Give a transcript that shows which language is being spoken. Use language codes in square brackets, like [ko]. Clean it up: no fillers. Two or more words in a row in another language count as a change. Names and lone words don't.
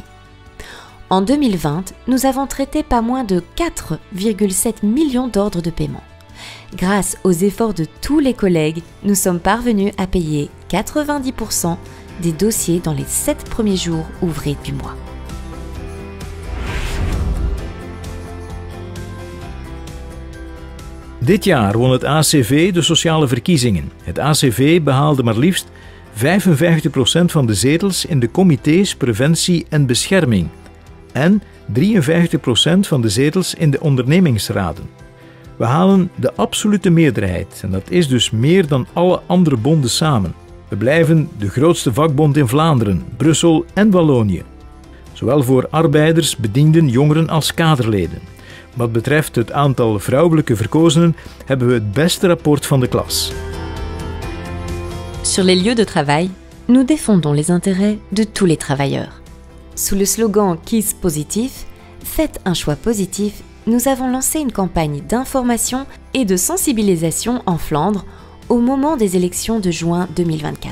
[fr] En 2020, nous avons traité pas moins de 4,7 millions d'ordres de paiement. Grâce aux efforts de tous les collègues, nous sommes parvenus à payer 90% des dossiers dans les 7 premiers jours ouvrés du mois. [nl] Dit jaar won het ACV de sociale verkiezingen. Het ACV behaalde maar liefst 55% van de zetels in de comité's preventie en bescherming en 53% van de zetels in de ondernemingsraden. We halen de absolute meerderheid en dat is dus meer dan alle andere bonden samen. We blijven de grootste vakbond in Vlaanderen, Brussel en Wallonië. Zowel voor arbeiders, bedienden, jongeren als kaderleden. Wat betreft het aantal vrouwelijke verkozenen hebben we het beste rapport van de klas. [fr] Sur les lieux de travail, nous défendons les intérêts de tous les travailleurs. Sous le slogan Kies Positif, faites un choix positif, nous avons lancé une campagne d'information et de sensibilisation en Flandre au moment des élections de juin 2024.